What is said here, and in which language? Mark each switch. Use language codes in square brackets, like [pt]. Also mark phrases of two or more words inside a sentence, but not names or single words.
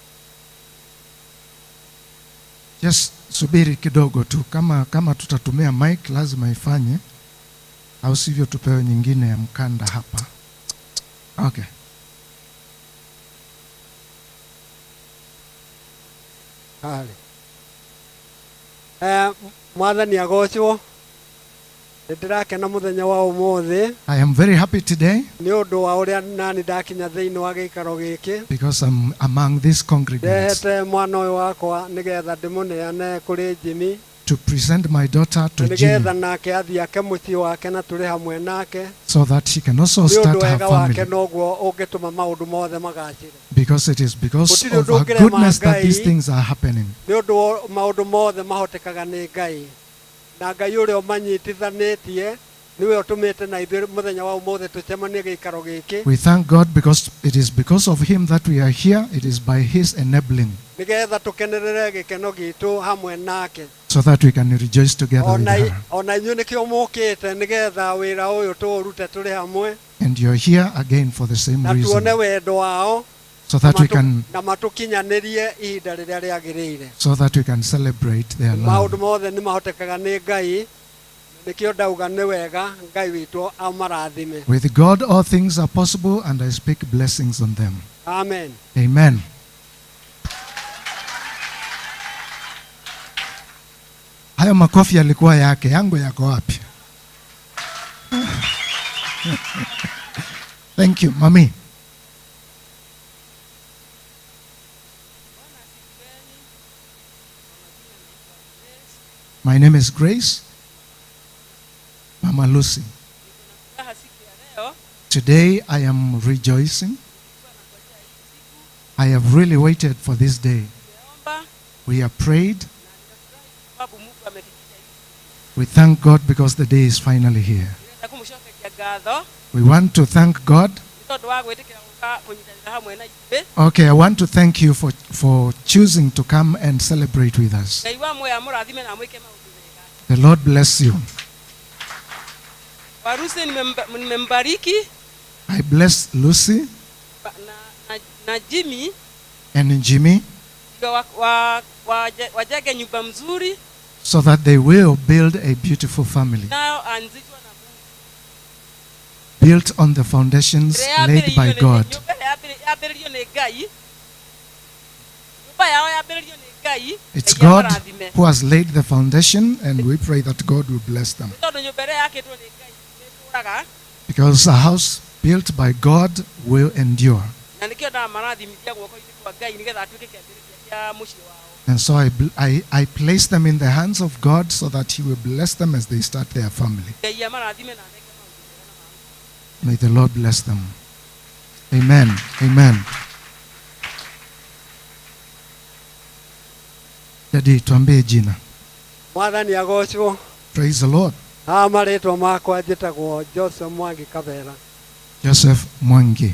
[sw] Just subiri kidogo tu. Kama tutatumia mic lazima ifanye, au sivyo tupewe nyingine ya mkanda hapa. Okay. Hali. [ki] Mwathani agocwo. Ndirakena muthenya wa umuthi. [en] I am very happy today [ki] Ni undu wa uria nani ndakinya thiini wa giikaro giki. [en] because I'm among these congregants [ki] Ndehete mwana uyu wakwa nigetha ndimuneane kuri Jimmy. [en] to present my daughter to [ki] Nigetha Jimmy nake athiake mucii wake na turi hamwe nake. [en] so that she can also [ki] Ni undu [en] start her [ki] wega wake [en] family, [ki] noguo ungituma maundu mothe magacire. [en] because it is because [ki] Gutiri [en] of [ki] undu [en] her [ki] ungirema [en] goodness that [ki] Ngai. [en] these things are happening. [ki] Ni undu maundu mothe mahotekaga ni Ngai. Na Ngai uria umanyitithanitie niwe utumite na ithuĩ muthenya wa umuthi tucemanie giikaro giki. [en] We thank God because it is because of him that we are here. It is by his enabling, [ki] Nigetha tukenerere gikeno gitu hamwe nake. [en] so that we can rejoice together with her. [ki] Ona inyuĩ nikĩo mũkĩte nigetha wĩra ũyũ tũũrute tũrĩ hamwe [en] And you're here again for the same [ki] na [en] reason, [ki] tuone wendo wao [en] so that we can [ki] na matukinyanĩrie ihinda rĩrĩa rĩagĩrĩire. [en] celebrate their [ki] Maũndũ [en] love. [ki] mothe nĩ mahotekaga nĩ Ngai. Nikĩo ndauga nĩ wega Ngai witũ amarathime. [en] With God all things are possible, and I speak blessings on them. Amen. Amen. [sw] Hayo makofi yalikuwa yake, yangu yako wapi? [en] Thank you, Mami. My name is Grace. Mama Lucy. [sw] Furaha siku ya leo [en] Today I am rejoicing. I have really waited for this day. [sw] nimeomba [en] We have prayed. [sw] na ninafurahi kwa sababu Mungu ametufikisha hivi. [en] We thank God because the day is finally here. [ki] Nĩgetha kũmũcokeria ngatho [en] We want to thank God. [ki] nĩ tondũ wa gwĩtĩkĩra gũka kũnyitanĩra hamwe na ithuĩ. [en] Okay, I want to thank you for choosing to come and celebrate with us. [ki] Ngai wa muoyo amũrathime na amwĩke maũndũ mega. [en] The Lord bless you. [sw] Warusi nimembariki [en] I bless Lucy [sw] na Jimmy [en] and Jimmy [sw] ndio wajenge nyumba mzuri [en] so that they will build a beautiful family [sw] nayo anzishwa na Mungu. [en] built on the foundations laid by God. [ki] Nyumba yambĩrĩrio nĩ Ngai. Nyumba yao yambĩrĩrio nĩ Ngai. [en] It's [ki] Ngai [en] God [ki] amarathime. [en] who has laid the foundation, and we pray that God will bless them. [ki] Nĩ tondũ nyũmba ĩrĩa yakĩtwo nĩ Ngai nĩĩtũũraga. [en] Because a house built by God will endure. [ki] Na nĩkĩo ndamarathimithia guoko-inĩ kwa Ngai nĩgetha atuĩke kĩambĩrĩria kĩa mũciĩ wao. [en] And so I place them in the hands of God so that He will bless them as they start their family. [ki] Ngai amarathime na aneke maũndũ mega na ma. [en] May the Lord bless them. Amen. Amen. Daddy, [sw] tuambie jina. [ki] Mwathani agocwo. [en] Praise the Lord. [ki] Marĩtwa makwa njĩtagwo Joseph Mwangi Kabera. Joseph Mwangi.